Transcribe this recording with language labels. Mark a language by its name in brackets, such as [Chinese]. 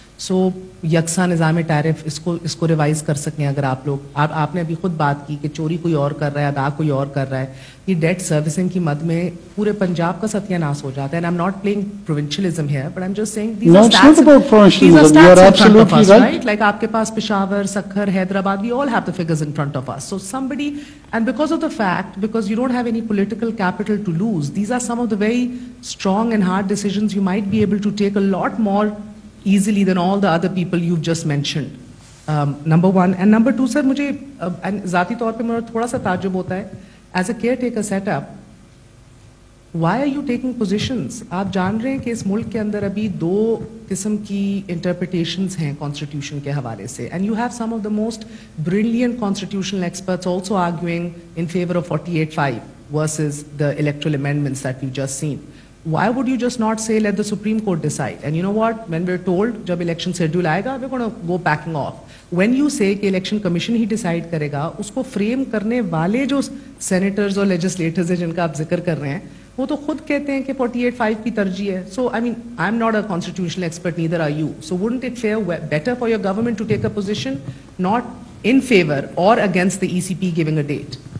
[Urdu] سو یکساں نظام ٹیرف اس کو ریوائز کر سکیں اگر آپ لوگ. آپ نے ابھی خود بات کی کہ چوری کوئی اور کر رہا ہے، ادا کوئی اور کر رہا ہے. یہ ڈیٹ سروسنگ کی مد میں پورے پنجاب کا ستیہ ناس ہو جاتا ہے. [English] And I'm not playing provincialism here but I'm just saying these are stats, right? Like [Urdu] آپ کے پاس Peshawar, Sukkur, Hyderabad, [English] we all have the figures in front of us. So somebody, and because of the fact, because you don't have any political capital to lose, these are some of the very strong and hard decisions you might be able to take a lot more easily than all the other people you've just mentioned. Number one. And number two, sir, [Urdu] مجھے ذاتی طور پہ میرا تھوڑا سا تعجب ہوتا ہے, [English] as a caretaker set up, why are you taking positions? [Urdu] آپ جان رہے ہیں کہ اس ملک کے اندر ابھی 2 قسم کی انٹرپریٹیشنز ہیں کانسٹیٹیوشن کے حوالے سے, [English] and you have some of the most brilliant constitutional experts also arguing in favor of 48(5) versus the electoral amendments that we've just seen. Why would you just not say let the Supreme Court decide? And you know what, when we're told [Urdu] jab election schedule aayega, [English] we're going to go backing off. When you say [Urdu] کہ election commission ہی decide کرے گا, اس کو frame کرنے والے جو senators اور legislators ہیں جن کا آپ ذکر کر رہے ہیں, وہ تو خود کہتے ہیں کہ 48(5) کی ترجیح ہے. [English] So I mean, I'm not a constitutional expert, neither are you. So wouldn't it fare better for your government to take a position not in favor or against the ECP giving a date?